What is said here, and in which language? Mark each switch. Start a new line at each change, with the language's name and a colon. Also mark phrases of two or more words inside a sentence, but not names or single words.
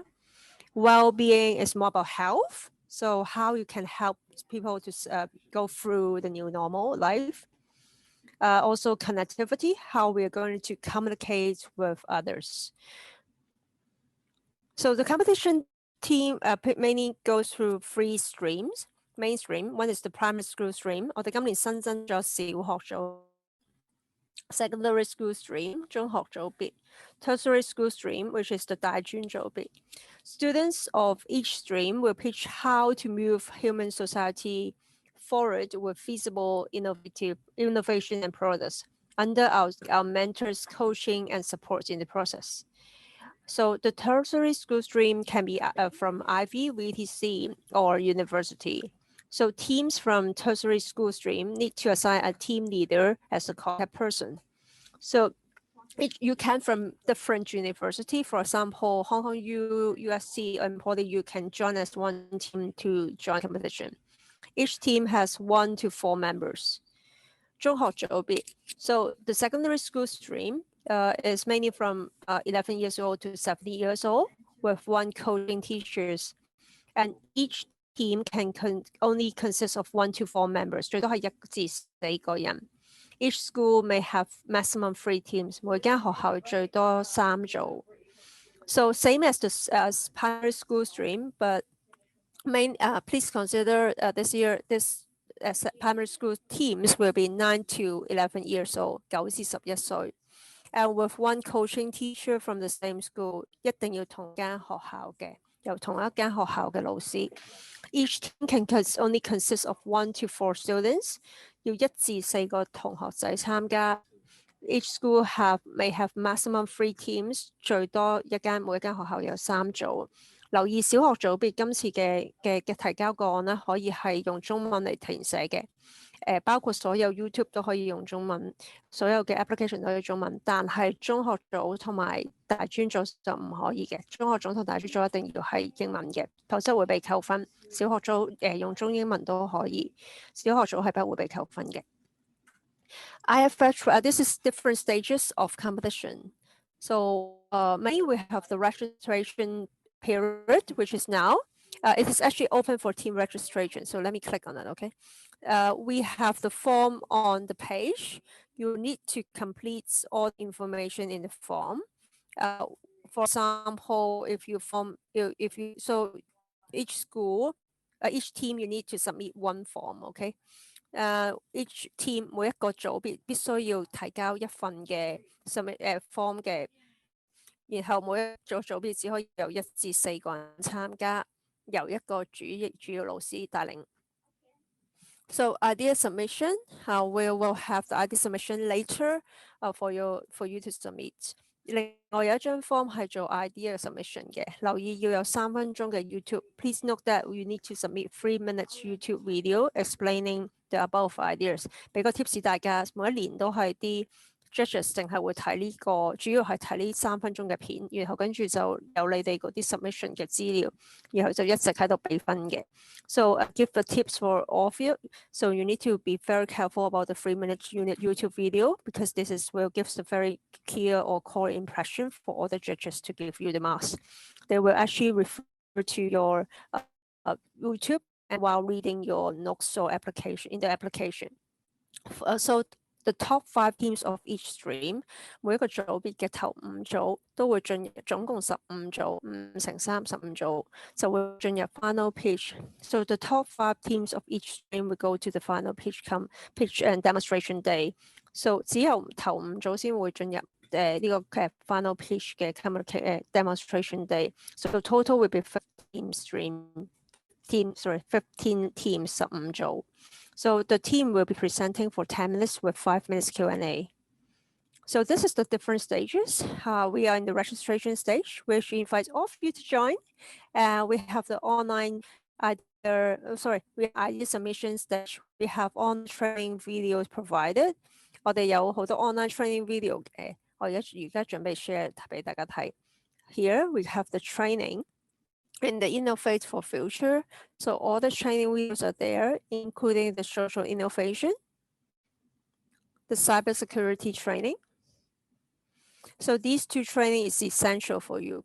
English: Well-being is more about health. So how you can help people to go through the new normal life. Also connectivity, how we are going to communicate with others. So the competition team mainly goes through three streams. Mainstream, one is the primary school stream.
Cantonese: 我哋今年新增咗小學組
English: secondary school stream,
Cantonese: 中學組別
English: tertiary school stream, which is the
Cantonese: 大專組別
English: Students of each stream will pitch how to move human society forward with feasible innovation and products under our mentors' coaching and support in the process. So the tertiary school stream can be from Ivy, VTC, or university. So teams from tertiary school stream need to assign a team leader as a contact person. So you can from different university. For example, Hong Kong U, USC, and Poly, you can join as one team to join competition. Each team has 1 to 4 members.
Cantonese: 中學組別.
English: So the secondary school stream is mainly from 11 years old to 70 years old with 1 coaching teachers. And each team can only consist of 1 to 4 members.
Cantonese: 最多係1至4個人.
English: Each school may have maximum 3 teams.
Cantonese: 每間學校最多3組.
English: So same as the primary school stream, but please consider this year this primary school teams will be 9 to 11 years old,
Cantonese: 9 至11歲.
English: And with 1 coaching teacher from the same school,
Cantonese: 一定要同間學校嘅，由同一間學校嘅老師.
English: Each team can only consist of 1 to 4 students,
Cantonese: 要1至4個同學仔參加.
English: Each school may have maximum 3 teams,
Cantonese: 最多每一間學校有3組. 留意小學組別今次嘅提交個案咧，可以係用中文嚟填寫嘅。包括所有 YouTube 都可以用中文，所有嘅 application 都可以中文，但係中學組同埋大專組就唔可以嘅。中學組同大專組一定要係英文嘅，否則會被扣分。小學組用中英文都可以，小學組係不會被扣分嘅。
English: IFF, this is different stages of competition. So mainly we have the registration period, which is now. It is actually open for team registration. So let me click on it, okay? We have the form on the page. You need to complete all the information in the form. For example, so each school, each team, you need to submit 1 form, okay? Each team
Cantonese: 每一個組別必須要提交一份嘅 form 嘅，然後每一個組別只可以由1至4個人參加，由一個主要老師帶領。
English: So idea submission, we will have the idea submission later for you to submit.
Cantonese: 另外有一張 form 係做
English: idea submission
Cantonese: 嘅，留意要有3分鐘嘅 YouTube.
English: Please note that you need to submit 3 minutes YouTube video explaining the above ideas.
Cantonese: 俾個 tips 大家，每一年都係啲 judges 淨係會睇呢個，主要係睇呢3分鐘嘅片，然後跟住就有你哋嗰啲 submission 嘅資料，然後就一直喺度俾分嘅。
English: So give the tips for all of you. So you need to be very careful about the 3-minute YouTube video because this will give a very clear or core impression for all the judges to give you the marks. They will actually refer to your YouTube and while reading your notes or application in the application. So the top 5 teams of each stream,
Cantonese: 每一個組別嘅頭5組都會進入總共15組，5乘3 15組就會進入
English: final pitch. So the top 5 teams of each stream will go to the final pitch and demonstration day.
Cantonese: So 只有頭5組先會進入呢個
English: final pitch
Cantonese: 嘅
English: demonstration day. So the total will be 15 teams 15組. So the team will be presenting for 10 minutes with 5 minutes Q&A. So this is the different stages. We are in the registration stage, which invites all of you to join. We have the online idea submission stage. We have online training videos provided.
Cantonese: 我哋有好多
English: online training video
Cantonese: 嘅，我而家準備 share 俾大家睇。
English: Here we have the training. In the Innovate for Future. So all the training videos are there, including the social innovation, the cybersecurity training. So these 2 training is essential for you.